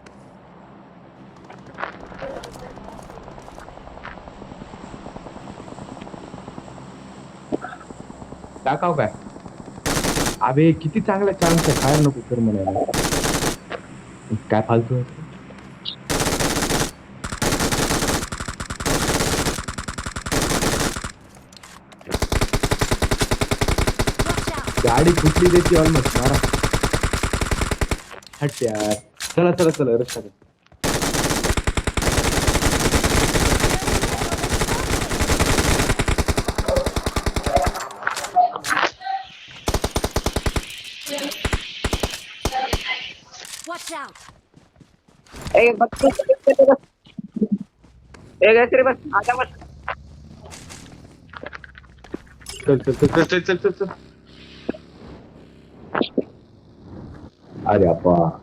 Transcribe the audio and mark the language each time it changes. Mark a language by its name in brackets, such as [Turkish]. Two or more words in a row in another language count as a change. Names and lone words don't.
[Marathi] टाकाव काय अबे किती चांगला चान्स आहे फायर नको कर म्हणायला काय फालतू आहे? [English] Watch out! [Marathi] गाडी कुठली देते ऑलमोस्ट मारा हट यार चला चला चला रस्ता कर. [English] Watch out! [Hindi] एक बस एक ऐसे रे बस आजा बस चल चल चल चल चल चल चल चल अरे अप्पा